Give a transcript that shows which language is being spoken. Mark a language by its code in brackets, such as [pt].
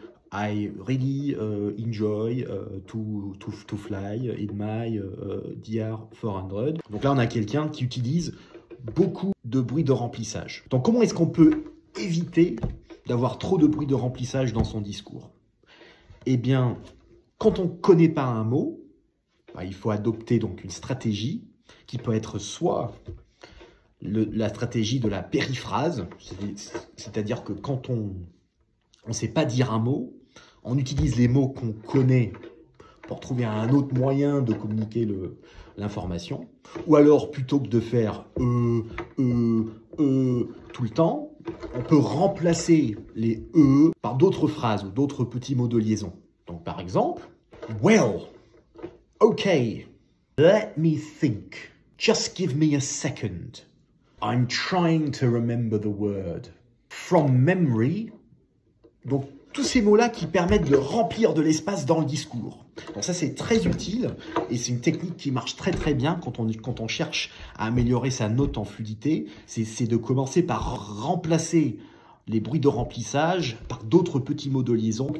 [en] I really enjoy to fly in my DR400. [fr] Donc là, on a quelqu'un qui utilise beaucoup de bruit de remplissage. Donc comment est-ce qu'on peut éviter d'avoir trop de bruit de remplissage dans son discours? Eh bien, quand on ne connaît pas un mot, il faut adopter donc une stratégie qui peut être soit la stratégie de la périphrase, c'est-à-dire que quand on ne sait pas dire un mot, on utilise les mots qu'on connaît pour trouver un autre moyen de communiquer l'information. Ou alors, plutôt que de faire tout le temps, on peut remplacer les par d'autres phrases ou d'autres petits mots de liaison. Donc, par exemple, [en] well, okay, let me think. Just give me a second. I'm trying to remember the word. From memory. [fr] Donc, tous ces mots-là qui permettent de remplir de l'espace dans le discours. Donc ça, c'est très utile et c'est une technique qui marche très très bien quand on cherche à améliorer sa note en fluidité. C'est de commencer par remplacer les bruits de remplissage par d'autres petits mots de liaison.